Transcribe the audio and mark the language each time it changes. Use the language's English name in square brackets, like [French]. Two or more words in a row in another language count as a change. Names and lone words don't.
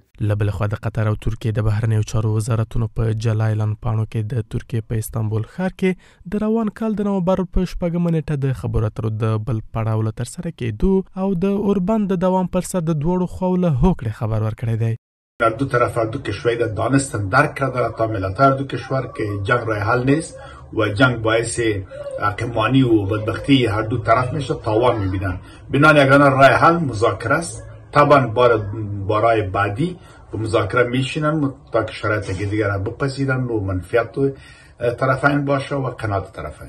[Pashto] له بلې خوا د قطر او ترکیې د بهرنیو چارو وزارتونو په جلا اعلان پاڼو کې د ترکیې په استانبول ښار کې د روان کال د نومبر په 6 نیټه د خبرو اترو د بل پړاو له ترسره کېدو او د اوربند د دوام پر سر د دواړو خواو له هوکړې خبر ورکړی دی. [Persian] در دو طرف هر دو کشور دانستن درک کردن تا ملت هر دو کشور که جنگ راه حل نیست و جنگ باعث قمانی و بدبختی هر دو طرف میشه، تاوان میبینن. بنابراین یگانه راه حل مذاکره است. طبعا بارای بعدی به مذاکره میشینن تا که شرایط دیگر را بپذیرن و منفعت طرفین باشه و قناعت طرفین.